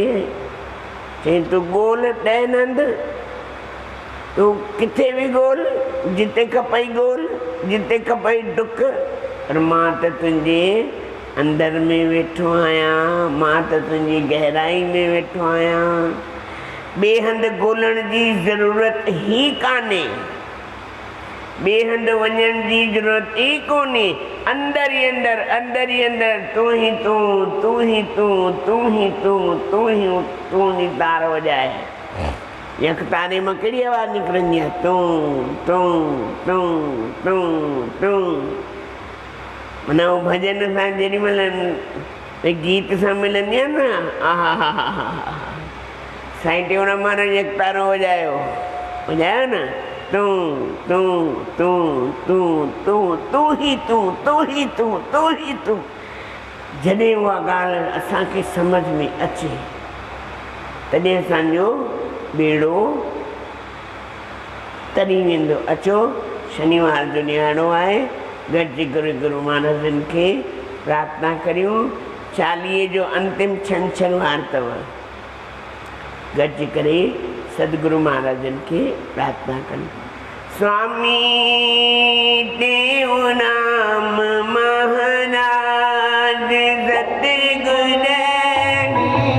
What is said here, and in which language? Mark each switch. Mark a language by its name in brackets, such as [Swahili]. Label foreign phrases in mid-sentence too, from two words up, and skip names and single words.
[Sindhi] चई तूं ॻोल्ह ॾहनि हंधि, तूं किथे बि ॻोल्ह, जिते खपई ॻोल्ह, जिते खपई डुक, पर मां त तुंहिंजे अंदर में वेठो आहियां, मां त तुंहिंजी गहराई में वेठो आहियां। ॿिए हंधि ॻोल्हण जी ज़रूरत ई कान्हे, ॿिए हंधि वञण जी ज़रूरत ई कोन्हे। अंदर ही अंदर, अंदर ही अंदर, तू ही तू, तू ही तू, तू ही तू, तू ही तू ही तार वॼाए। यक तारे मां कहिड़ी आवाज़ निकिरंदी आहे? तू तू तू तू तू। माना उहो भॼन सां जेॾी महिल गीत सां मिलंदी आहे न, आहा हा हा हा हा, साईं टेऊंराम महाराज यक तारो वॼायो, वॼायो न, तू तू तू तू तू तू ही तू, तू ही तू, तू ही तू। जॾहिं उहा ॻाल्हि असांखे सम्झ में अचे तॾहिं असांजो ॿेड़ो तरी वेंदो। अचो शनिवार जो ॾियारो आहे, गॾिजी गुरू महाराजनि खे प्रार्थना करियूं। 40 जो अंतिम छंछरवार अथव, गॾिजी करे सदगुरु महाराजनि खे प्रार्थना कनि। स्वामी टेऊंराम महाराज सतगुरु